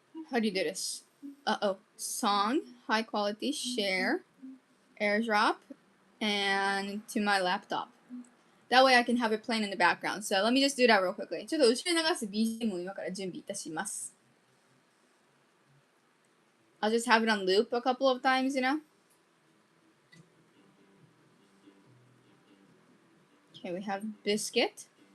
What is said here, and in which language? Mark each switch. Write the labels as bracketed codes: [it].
[en] How do you do this? Song, high quality, share, airdrop, and to my laptop. That way I can have it playing in the background. So let me just do that real quickly. [ja] ちょっと後ろに流す BGM を今から準備いたします。 [en] I'll just have it on loop a couple of times, you know? Okay, we have Biscuit.